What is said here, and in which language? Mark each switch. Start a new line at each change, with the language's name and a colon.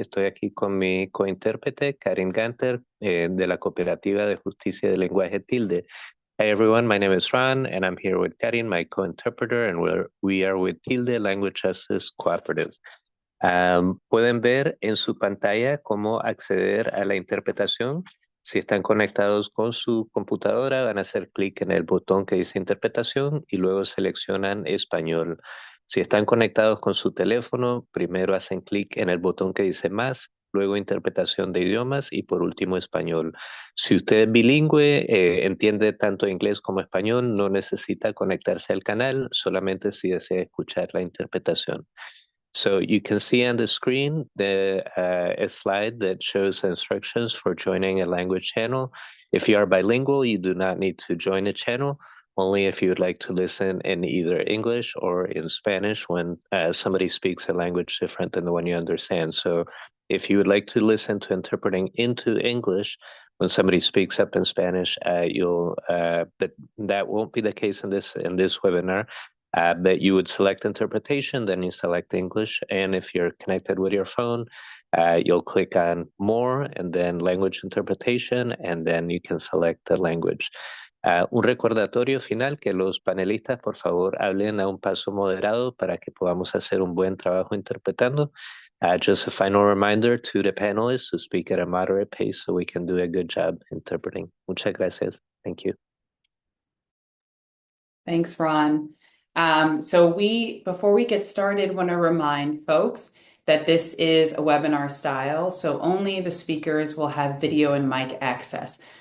Spanish: Estoy aquí con mi cointérprete, Karin Ganter, de la Cooperativa de Justicia de Lenguaje Tilde.
English: Hi, everyone. My name is Ron, and I'm here with Karin, my co-interpreter, and we are with Tilde Language Justice Cooperative.
Spanish: Pueden ver en su pantalla cómo acceder a la interpretación. Si están conectados con su computadora, van a hacer clic en el botón que dice interpretación y luego seleccionan español. Si están conectados con su teléfono, primero hacen clic en el botón que dice más, luego interpretación de idiomas y por último español. Si usted es bilingüe, entiende tanto inglés como español, no necesita conectarse al canal, solamente si desea escuchar la interpretación.
English: So you can see on the screen a slide that shows instructions for joining a language channel. If you are bilingual, you do not need to join a channel, only if you would like to listen in either English or in Spanish when somebody speaks a language different than the one you understand. So if you would like to listen to interpreting into English when somebody speaks up in Spanish, that won't be the case in this webinar. But you would select interpretation, then you select English. And if you're connected with your phone, you'll click on more and then language interpretation, and then you can select the language.
Spanish: Un recordatorio final que los panelistas, por favor, hablen a un paso moderado para que podamos hacer un buen trabajo interpretando.
English: Just a final reminder to the panelists to speak at a moderate pace so we can do a good job interpreting.
Spanish: Muchas gracias.
English: Thank you. Thanks, Ron. Before we get started, want to remind folks that this is a webinar style, so only the speakers will have video and mic access.